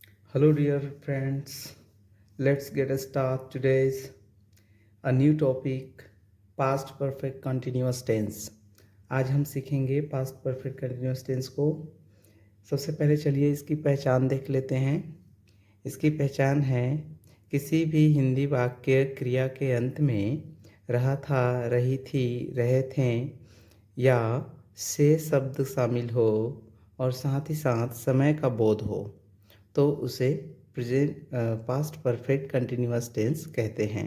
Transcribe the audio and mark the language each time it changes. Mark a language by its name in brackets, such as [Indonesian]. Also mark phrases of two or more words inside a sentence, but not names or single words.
[English] Hello, dear friends. Let's get a start today's a new topic past perfect continuous tense. [Hindi] आज हम सीखेंगे [English] past perfect continuous tense [Hindi] को। सबसे पहले चलिए इसकी पहचान देख लेते हैं। इसकी पहचान है किसी भी हिंदी वाक्य क्रिया के अंत में रहा था, रही थी, रहे थे या से शब्द शामिल हो और साथ ही साथ समय का बोध हो तो उसे [English] present past perfect continuous tense [Hindi] कहते हैं।